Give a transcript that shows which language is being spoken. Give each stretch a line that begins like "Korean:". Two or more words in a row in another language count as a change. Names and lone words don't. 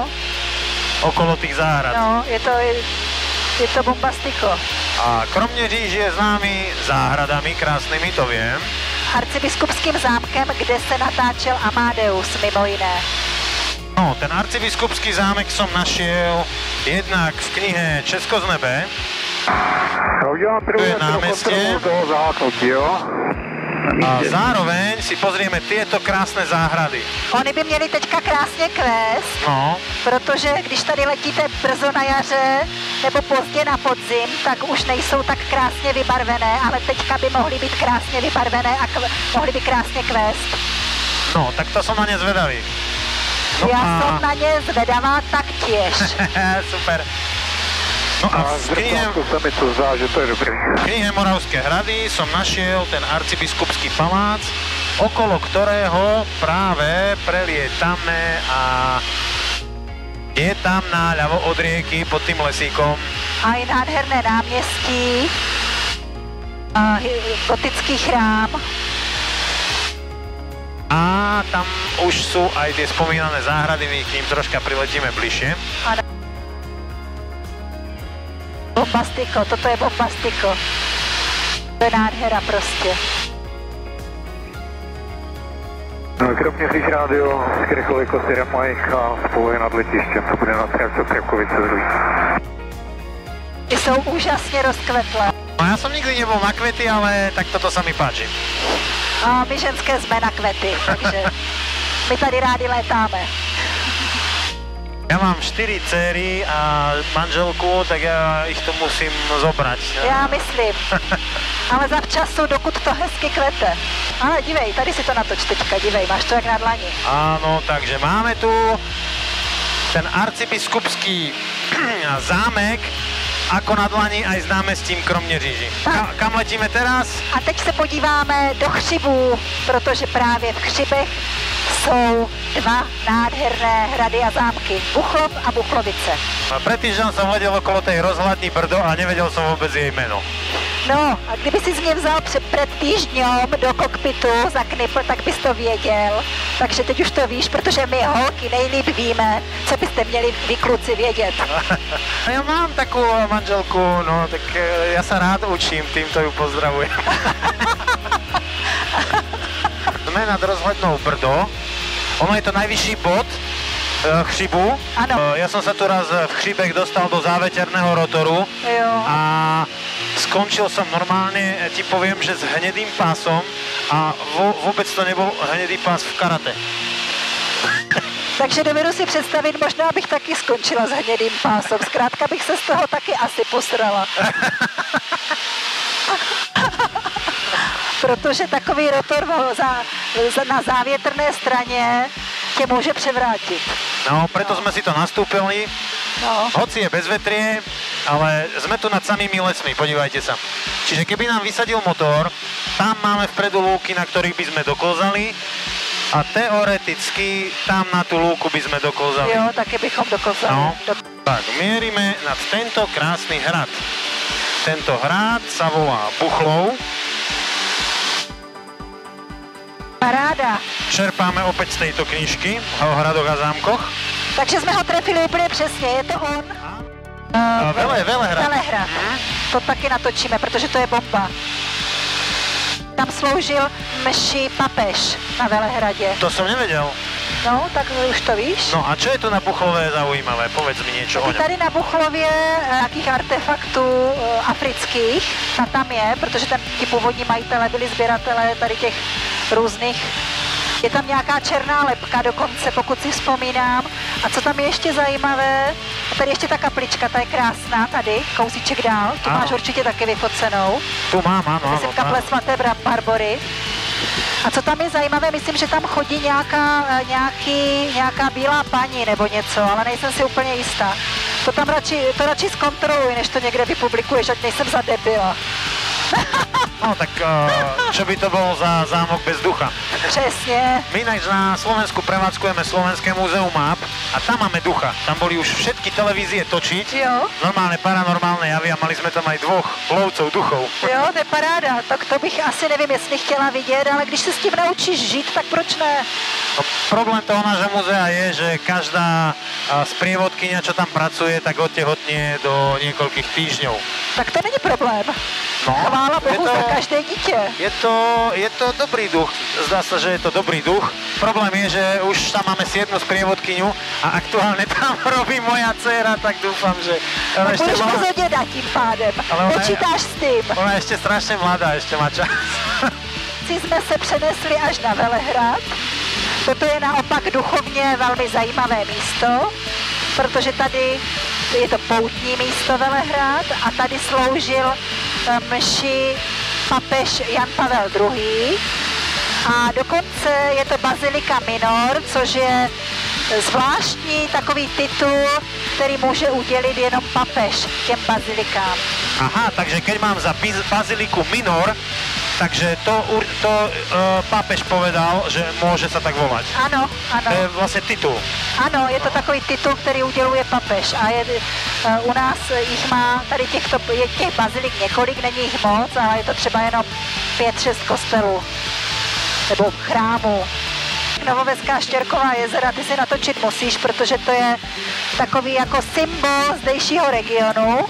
Slovak: Okolo tých záhrad. No, je to bombastiko. A Kroměříž je známý záhradami krásnymi, to viem.
Czech: Arcibiskupským zámkem, kde se natáčel Amadeus, mimo jiné.
Slovak: No, ten arcibiskupský zámek som našiel jednak v knihe Česko z nebe. Tu je námestie. A zároveň si pozrieme tieto krásne záhrady.
Czech: Oni by měli teďka krásně kvést, no. Protože když tady letíte brzo na jaře nebo pozdě na podzim, tak už nejsou tak krásně vybarvené, ale teďka by mohly být krásně vybarvené a mohly by krásně kvést.
Slovak: No, tak to som na ne zvedavý. No ja som na ne zvedavá taktiež. Super. No a v knihe Moravské hrady som našiel ten arcibiskupský palác, okolo ktorého práve prelietame a je tam naľavo od rieky pod tým lesíkom.
Czech: A je nádherné náměstí, gotický chrám.
Slovak: A tam už sú aj tie spomínané záhrady, my k ním troška priletíme bližšie. Bombastiko, toto je bombastiko.
Czech: To je nádhera prostě. Kroměříž rádio, Krychoviko, Sierra Mike a spoluje nad letištěm, to bude na trajektu Krapkovice Zlín. Ty jsou úžasně rozkvetlé.
Slovak: No ja som nikdy nebol na kvety, ale tak toto sa mi páči.
Czech: A my ženské jsme na kvety, takže my tady rádi létáme.
Slovak: Ja mám 4 dcery a manželku, tak ja ich tu musím zobrať.
Czech: Já myslím, ale zavčasu, dokud to hezky kvete. Ale dívej, tady si to natoč teďka, dívej, máš to jak na dlani.
Slovak: Áno, takže máme tu ten arcibiskupský zámek, ako na dlani aj s námestím Kroměříži. Kam letíme teraz?
Czech: A teď se podíváme do Chřibů, protože právě v Chřibech jsou dva nádherné hrady a zámky. Buchlov a Buchlovice.
Slovak: Pred týždňom som letel okolo tej rozhľadní Brdo a nevedel som vôbec jej meno.
Czech: No, a kdyby si mě vzal před týždňom do kokpitu za knipl, tak bys to věděl. Takže teď už to víš, protože my holky nejlíp víme, co byste měli vy kluci vědět.
Slovak: Ja mám takú manželku, no tak ja sa rád učím, týmto ju pozdravujem. Sme nad rozhľadnou Brdo. Ono je to najvyšší bod Chřibu.
Czech: Ano.
Slovak: Ja som sa tu raz v Chřibech dostal do záveterného rotoru.
Czech: Jo.
Slovak: A skončil som normálne, ti poviem, že s hnedým pásom a vôbec to nebol hnedý pás v karate.
Czech: Takže dovedu si představit, možná bych taky skončila s hnědým pásem. Zkrátka bych se z toho taky asi posrala. protože takový rotor na závětrné straně tě může převrátit.
Slovak: No, preto sme si to nastúpili. No. Hoci je bez vetrie, ale sme tu nad samými lesmi, podívajte sa. Čiže keby nám vysadil motor, tam máme vpredu lúky, na ktorých by sme doklzali a teoreticky tam na tú lúku by sme doklzali.
Czech: Jo, také bychom doklzali. No.
Slovak: Tak, mierime nad tento krásny hrad. Tento hrad sa volá Buchlov. Paráda. Čerpáme opäť z tejto knižky o hradoch a zámkoch.
Czech: Takže jsme ho trefili úplně přesně, je to on? Velehrad. Velehrad. To taky natočíme, protože to je bomba. Tam sloužil mši papež na Velehradě.
Slovak: To som nevedel.
Czech: No, tak už to víš.
Slovak: No a čo je tu na Buchlove zaujímavé? Povedz mi niečo o ňom.
Czech: Tady na Buchlově nějakých artefaktů afrických, a tam je, protože tam ti původní majitelé byli sběratelé tady těch různých. Je tam nějaká černá lebka dokonce, pokud si vzpomínám. A co tam je ještě zajímavé, tady ještě ta kaplička, ta je krásná tady, kousíček dál, tu máš určitě taky vyfocenou.
Slovak: Tu mám, áno.
Czech: Myslím, kaple svaté Barbory. A co tam je zajímavé, myslím, že tam chodí nějaká bílá paní nebo něco, ale nejsem si úplně jistá. To radši zkontroluj, než to někde vypublikuješ, ať nejsem za debila.
Slovak: No tak čo by to bolo za zámok bez ducha?
Czech: Přesně.
Slovak: My ináč na Slovensku prevádzkujeme Slovenské múzeum map a tam máme ducha. Tam boli už všetky televízie točiť.
Czech: Jo.
Slovak: Normálne paranormálne javy a mali sme tam aj dvoch lovcov duchov.
Czech: Jo, to je paráda. Tak to bych asi nevím, jestli chtěla vidět, ale když se s tím naučíš žít, tak proč ne?
Slovak: No, problém toho nášho muzea je, že každá sprievodkyňa, čo tam pracuje, tak odtehotnie do niekoľkých týždňov.
Czech: Tak to není problém. No, chvála Bohu za každé dítě. Je to dobrý duch.
Slovak: Zdá sa, že je to dobrý duch. Problém je, že už tam máme 7 sprievodkyňu a aktuálne tam robí moja dcéra, tak dúfam, že...
Czech: Tak budeš pozor děda tím pádem. Počítáš s tím.
Slovak: Ona je ešte strašne mladá, ešte má čas.
Czech: Jsme se přenesli až na Velehrad. Toto je naopak duchovně velmi zajímavé místo, protože tady je to poutní místo Velehrad a tady sloužil mši papež Jan Pavel II. A dokonce je to Bazilika Minor, což je zvláštní takový titul, který může udělit jenom papež těm bazilikám.
Slovak: Aha, takže keď mám za Baziliku Minor, takže to pápež povedal, že môže sa tak volať.
Czech: Ano, ano. To je vlastne titul. Ano, je to takový titul, který uděluje papež a u nás jich má tady těch bazilik několik, není jich moc, ale je to třeba jenom 5-6 kostelů nebo chrámů. Novověská Štěrková jezera, ty si natočit musíš, protože to je takový jako symbol zdejšího regionu.